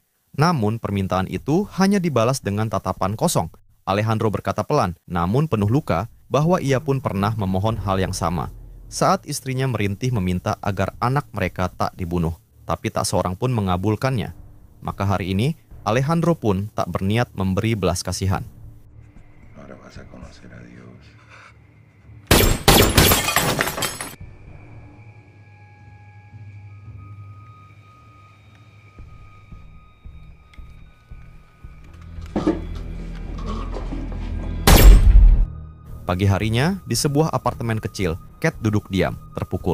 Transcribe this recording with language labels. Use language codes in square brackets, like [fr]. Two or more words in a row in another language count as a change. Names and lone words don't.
[id] Namun permintaan itu hanya dibalas dengan tatapan kosong. Alejandro berkata pelan, namun penuh luka, bahwa ia pun pernah memohon hal yang sama. Saat istrinya merintih meminta agar anak mereka tak dibunuh, tapi tak seorang pun mengabulkannya. Maka hari ini, Alejandro pun tak berniat memberi belas kasihan. [es] Ahora vas a conocer a Dios. [id] Pagi harinya, di sebuah apartemen kecil, Kate duduk diam, terpukul.